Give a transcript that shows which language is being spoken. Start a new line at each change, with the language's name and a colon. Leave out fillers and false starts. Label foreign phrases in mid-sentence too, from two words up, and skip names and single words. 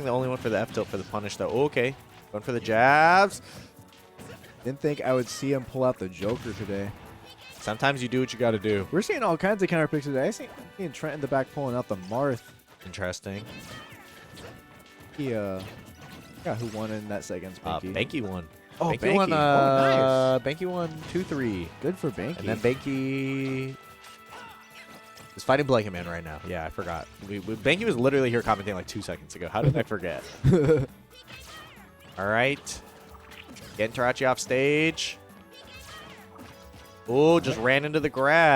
English: The only one for the F tilt for the punish though. Oh, okay, going for the jabs. Didn't think I would see him pull out the Joker today. Sometimes you do what you got to do. We're seeing all kinds of counter picks today. I see Trent in the back pulling out the Marth. Interesting. He yeah, who won in that second? Banky. Banky won. Oh, Banky won. Banky. Banky won 2-3. Good for Banky. And then Banky is fighting Blanket Man right now. Yeah, I forgot. Banky was literally here commenting like 2 seconds ago. How did I forget? All right. Getting Tarachi off stage. Oh, just ran into the grab.